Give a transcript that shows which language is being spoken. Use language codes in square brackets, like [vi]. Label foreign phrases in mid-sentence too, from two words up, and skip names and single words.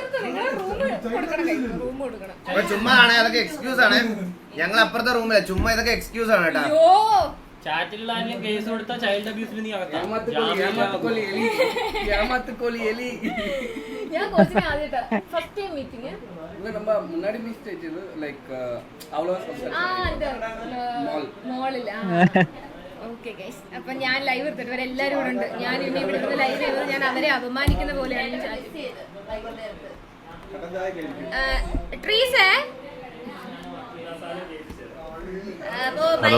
[ml] റൂം കൊടുക്കണം അപ്പൊ ചുമ്മാ ആണ്, അതൊക്കെ എക്സ്ക്യൂസ് ആണ്. ഞങ്ങൾ അപ്പുറത്തെ റൂമില, ചുമ്മാ ഇതൊക്കെ എക്സ്ക്യൂസ് ആണ് കേട്ടാ. അയ്യോ ചാറ്റിലുള്ള കേസ് കൊടുത്ത [en] child abuse [ml] നീ ഞാൻ കോച്ചിനെ ആദ്യമായിട്ടാ [en] first time meeting [ta] நம்ம முன்னாடி மீட் செய்தது லைக் அவ்வளோ [ml] മോളില്ല [en] okay guys [ml] അപ്പൊ ഞാൻ ലൈവ് എടുത്തിട്ട് ഇവരെല്ലാരും ഇവിടെ ഉണ്ട്. ഞാൻ ഇനി ഇവിടെ നിന്ന് ലൈവ് ചെയ്തത് ഞാൻ അവരെ അപമാനിക്കുന്ന പോലെയാണ്. ട്രീസേ ഹലോ